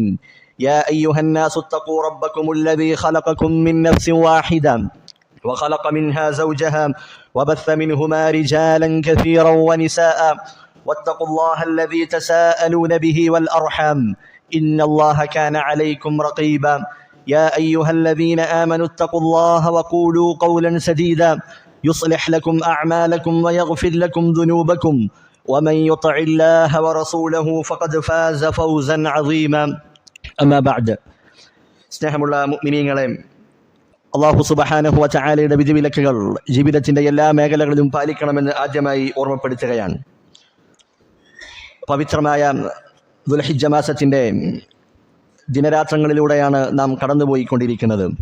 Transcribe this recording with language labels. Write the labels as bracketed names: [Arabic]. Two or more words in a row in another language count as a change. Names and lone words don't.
[Arabic] يا أيها الناس اتقوا ربكم الذي خلقكم من نفس واحدة وخلق منها زوجها وبث منهما رجالا كثيرا ونساء، واتقوا الله الذي تساءلون به والأرحام إن الله كان عليكم رقيبا. يا أيها الذين آمنوا اتقوا الله وقولوا قولا سديدا يصلح لكم أعمالكم ويغفر لكم ذنوبكم، ومن يطع الله ورسوله فقد فاز فوزا عظيما. أما بعد. [Malayalam] സ്നേഹമുള്ള മുഅ്മിനീങ്ങളെ, [Arabic] الله سبحانه و تعالى [Malayalam] വിധിവിലക്കുകൾ ജീവിതത്തിൻ്റെ എല്ലാ മേഖലകളിലും പാലിക്കണമെന്ന് ആദ്യമായി ഓർമ്മപ്പെടുത്തുകയാണ്. പവിത്രമായ ദുൽഹിജ്ജ മാസത്തിൻ്റെ ദിനരാത്രങ്ങളിലൂടെയാണ് നാം കടന്നുപോയിക്കൊണ്ടിരിക്കുന്നത്.